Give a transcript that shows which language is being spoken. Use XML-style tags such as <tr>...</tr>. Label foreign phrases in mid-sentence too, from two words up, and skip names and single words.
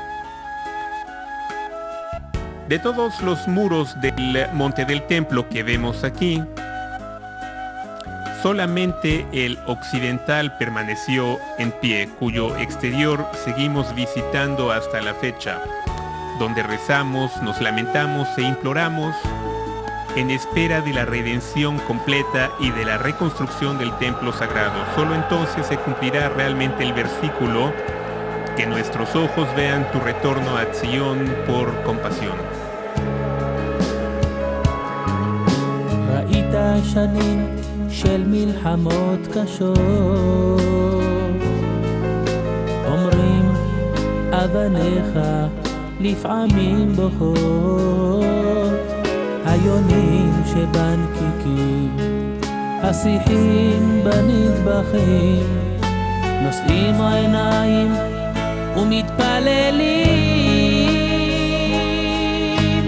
<es>De todos los muros del Monte del Templo que vemos aquí, solamente el occidental permaneció en pie, cuyo exterior seguimos visitando hasta la fecha, donde rezamos, nos lamentamos e imploramos en espera de la redención completa y de la reconstrucción del templo sagrado. Solo entonces se cumplirá realmente el versículo: que nuestros ojos vean tu retorno a Sion por compasión.</es> <he>ראית שנים של מלחמות קשות, אומרים אבניך לפעמים בוכות, היונים שבנקיקים, השיחים בנטבחים, נושאים העיניים ומתפללים.</he>